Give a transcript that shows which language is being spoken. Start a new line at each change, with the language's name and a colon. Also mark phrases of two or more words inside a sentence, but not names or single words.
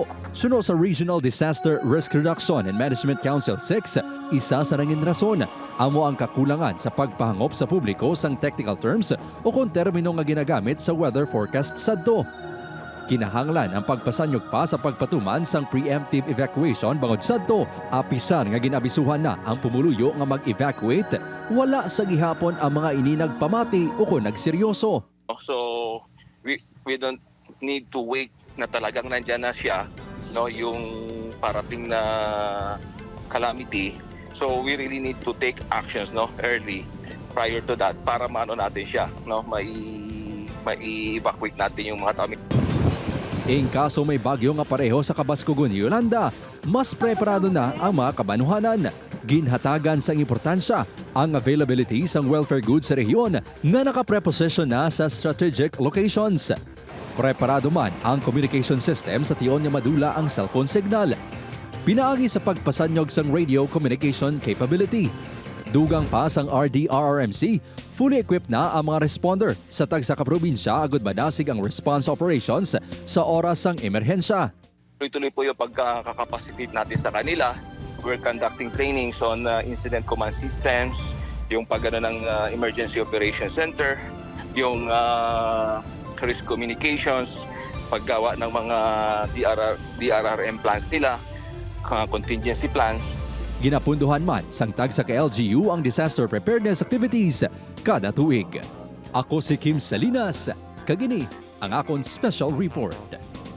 Hiligaynon: Suno sa Regional Disaster Risk Reduction and Management Council 6, isa sa nangin rason amo ang kakulangan sa pagpahangop sa publiko sang
English: technical terms
Hiligaynon: o kung termino nga ginagamit sa
English: weather forecast
Hiligaynon: sadto. Kinahanglan ang pagpasanyog pa sa pagpatuman sang preemptive evacuation bangod sadto. Apisan nga ginabisuhan na ang pumuluyo nga mag-evacuate, wala sa gihapon ang mga ini nagpamati o kung nagseryoso.
English: So we don't need to wait
Filipino: na talagang nandyan na siya, no, yung parating na calamity.
English: So we really need to take actions,
Filipino: no,
English: early prior to that
Filipino: para maano natin siya, no, mai-evacuate natin yung mga tao.
Hiligaynon: In kaso may bagyo nga pareho sa kabaskugon ni Yolanda, mas preparado na ang mga kabanuhanan. Ginhatagan sa importansya ang availability sang
English: welfare goods
Hiligaynon: sa rehiyon nga nakapreposition na sa
English: strategic locations.
Hiligaynon: Preparado man ang communication system sa tiyon nga madula ang cellphone signal. Pinaagi sa pagpasanyog sang
English: radio communication capability.
Hiligaynon: Dugang pa sang RDRRMC,
English: fully equipped
Hiligaynon: na ang mga responder sa tagsa ka probinsya agud madasig ang
English: response operations
Hiligaynon: sa oras sang emerhensya.
Filipino: Tuloy-tuloy po yung pagkakapacitate natin sa kanila.
English: We're conducting trainings on incident command systems,
Filipino: yung pagano ng
English: emergency operations center,
Filipino: yung
English: risk communications,
Filipino: paggawa ng mga
English: DRRM plans
Filipino: nila,
English: contingency plans.
Hiligaynon: Ginapunduhan man sang tagsa ka LGU ang
English: disaster preparedness activities
Hiligaynon: kada tuig. Ako si Kim Salinas, kagini ang akong
English: special report.